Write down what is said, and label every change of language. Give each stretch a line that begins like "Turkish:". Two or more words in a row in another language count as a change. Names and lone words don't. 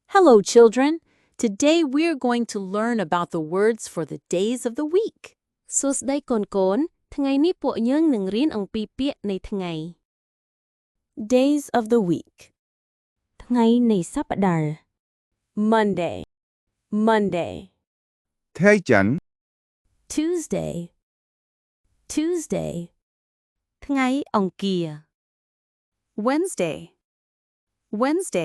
English: Hello, children. Today we're going to learn about the words for the days of the week.
Khmer: សួស្តីកូនៗថ្ងៃនេះពួកយើងនឹងរៀនអំពីពាក្យនៃថ្ងៃ
English: Days of the week.
Khmer: ថ្ងៃនៃសប្តាហ៍
English: Monday, Monday,
Khmer: ថ្ងៃច័ន្ទ
English: Tuesday, Tuesday,
Khmer: ថ្ងៃអង្គារ
English: Wednesday, Wednesday,